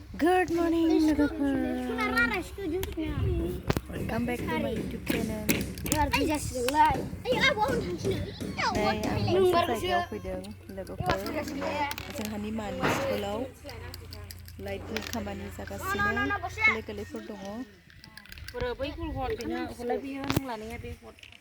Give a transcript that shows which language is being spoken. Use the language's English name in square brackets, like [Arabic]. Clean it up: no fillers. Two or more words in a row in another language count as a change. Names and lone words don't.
[English] Good morning, लोगोफोर. Welcome back to my YouTube channel. [Bodo] नै आं मोनसे जायगायाव फैदों लोगोफोर. जोंहानि मानि स्कुलाव लाइटनि खामानि जागासिनो. गोरलै-गोरलैफोर दङ. बै गुल हर बेनो हरलाय बियो नों लानाया बे हर.